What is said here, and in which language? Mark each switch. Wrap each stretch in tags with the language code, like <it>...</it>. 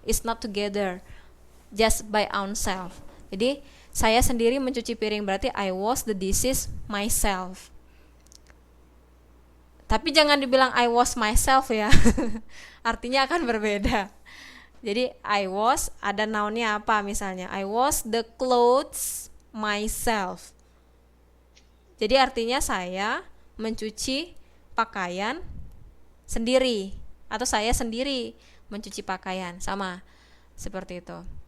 <en>It's not together. Just by ourselves.</en> <id>Jadi saya sendiri mencuci piring berarti</id> <en>I wash the dishes myself.</en> <id>Tapi jangan dibilang</id> <en>I wash myself</en> <id>ya. Artinya akan berbeda. Jadi I wash ada nounnya apa misalnya?</id> <en>I wash the clothes myself.</en> <id>Jadi artinya saya mencuci pakaian sendiri atau saya sendiri mencuci pakaian, sama seperti itu.</id>